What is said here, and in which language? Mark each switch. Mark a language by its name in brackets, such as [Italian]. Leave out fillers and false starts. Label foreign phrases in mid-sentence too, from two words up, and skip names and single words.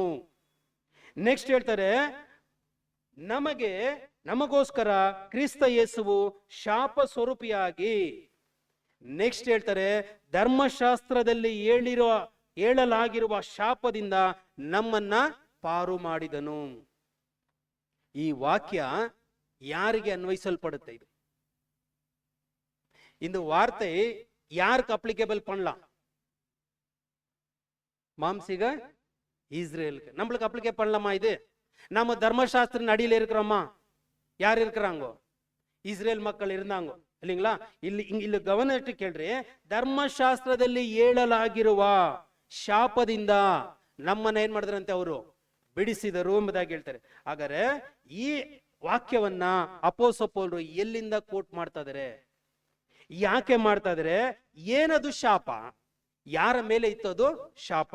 [Kannada] ನೆಕ್ಸ್ಟ್ ಹೇಳ್ತಾರೆ, ನಮಗೋಸ್ಕರ ಕ್ರಿಸ್ತ ಯೇಸುವು ಶಾಪ ಸ್ವರೂಪಿಯಾಗಿ. ನೆಕ್ಸ್ಟ್ ಹೇಳ್ತಾರೆ, ಧರ್ಮಶಾಸ್ತ್ರದಲ್ಲಿ ಹೇಳಲಾಗಿರುವ ಶಾಪದಿಂದ ನಮ್ಮನ್ನ ಪಾರು ಮಾಡಿದನು. ಈ ವಾಕ್ಯ ಯಾರಿಗೆ ಅನ್ವಯಿಸಲ್ಪಡುತ್ತೆ? [Tamil] இந்த வார்த்தை யாருக்கு அப்ளிகேபிள் பண்ணலாம்? மாம்சீக இஸ்ரேலுக்கு. நம்மளுக்கு அப்ளிகேட் பண்ணலாமா? இது நம்ம தர்மசாஸ்திர அடியில் இருக்கிறோமா? யார் இருக்கிறாங்கோ? இஸ்ரேல் மக்கள் இருந்தாங்க இல்லைங்களா? [Kannada] ಇಲ್ಲಿ ಗಮನ ಇಟ್ಟು ಕೇಳ್ರಿ, ಧರ್ಮಶಾಸ್ತ್ರದಲ್ಲಿ ಹೇಳಲಾಗಿರುವ ಶಾಪದಿಂದ ನಮ್ಮನ್ನ ಏನ್ ಮಾಡಿದ್ರಂತೆ? ಅವರು ಬಿಡಿಸಿದರು ಎಂಬುದಾಗಿ ಹೇಳ್ತಾರೆ. ಹಾಗಾದ್ರೆ ಈ ವಾಕ್ಯವನ್ನ ಅಪೊಸ್ತಲ ಪೌಲರು ಎಲ್ಲಿಂದ ಕೋಟ್ ಮಾಡ್ತಾ ಇದಾರೆ, ಯಾಕೆ ಮಾಡ್ತಾ ಇದಾರೆ, ಏನದು ಶಾಪ, ಯಾರ ಮೇಲೆ ಇತ್ತದು ಶಾಪ?